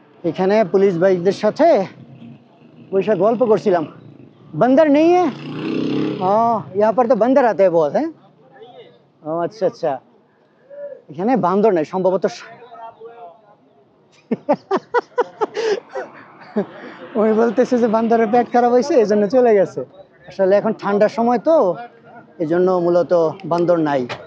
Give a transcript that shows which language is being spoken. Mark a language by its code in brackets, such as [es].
[bn] এখানে পুলিশ ভাইদের সাথে বসে গল্প করছিলাম। [hi] बंदर नहीं है? हाँ यहाँ पर तो बंदर आते हैं बहुत, हैं? हाँ अच्छा अच्छा, [bn] এখানে বান্দর নাই সম্ভবত। ওই বলতেছে যে বান্দরের পেট খারাপ হয়েছে এই জন্য চলে গেছে। আসলে এখন ঠান্ডার সময় তো এই জন্য মূলত বান্দর নাই।